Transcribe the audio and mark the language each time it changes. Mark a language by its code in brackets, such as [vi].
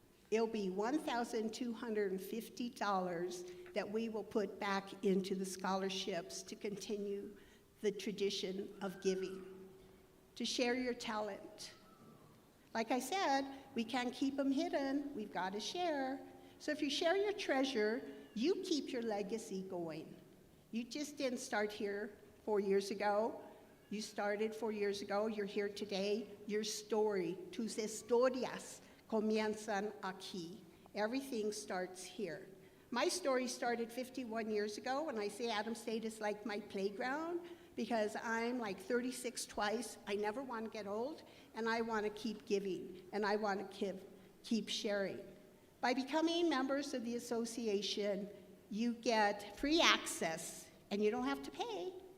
[en] It'll be $1,250 that we will put back into the scholarships to continue the tradition of giving, to share your talent. Like I said, we can't keep them hidden. We've got to share. So if you share your treasure, you keep your legacy going. You just didn't start here 4 years ago. You started 4 years ago. You're here today. Your story, [es] tus historias, comienzan aquí. [en] Everything starts here. My story started 51 years ago. When I say Adams State is like my playground, because I'm like 36 twice. I never want to get old, and I want to keep giving, and I want to keep sharing. By becoming members of the association, you get free access, and you don't have to pay.